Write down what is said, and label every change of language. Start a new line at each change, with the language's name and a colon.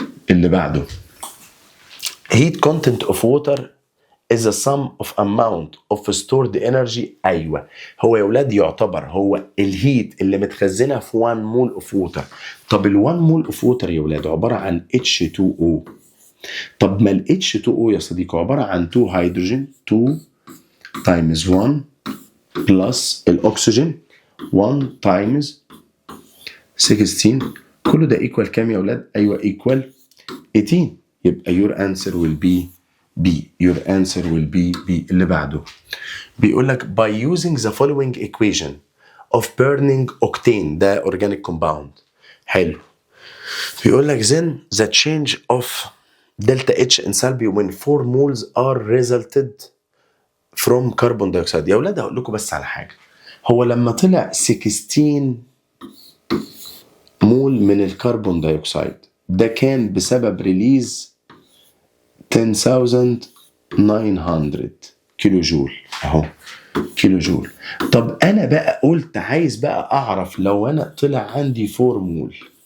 Arabic: اللي بعده
English: heat content of water is the sum of amount of stored energy.
Arabic: ايوه هو يا ولاد يعتبر هو الهيت اللي متخزنه في 1 مول اوف ووتر. طب ال 1 مول اوف ووتر يا ولاد عباره عن H2O. طب ما ال H2O يا صديقي عباره عن 2 هيدروجين 2 تايمز 1 بلس الاكسجين 1 تايمز 16. كله ده ايكوال كام يا ولاد؟ ايوه ايكوال 18. يبقى
English: your answer will be B. your answer will be B.
Arabic: اللي بعده بيقول لك
English: by using the following equation of burning octane
Arabic: ده
English: organic compound.
Arabic: حلو. بيقول لك
English: then the change of delta H enthalpy when 4 moles are resulted from carbon dioxide.
Arabic: يا ولاد هقول لكم بس على حاجة. هو لما طلع 16 مول من الكربون دايوكسيد ده كان بسبب ريليز 10900 كيلو جول اهو كيلو جول. طب انا بقى قلت عايز بقى اعرف لو انا طلع عندي 4 مول.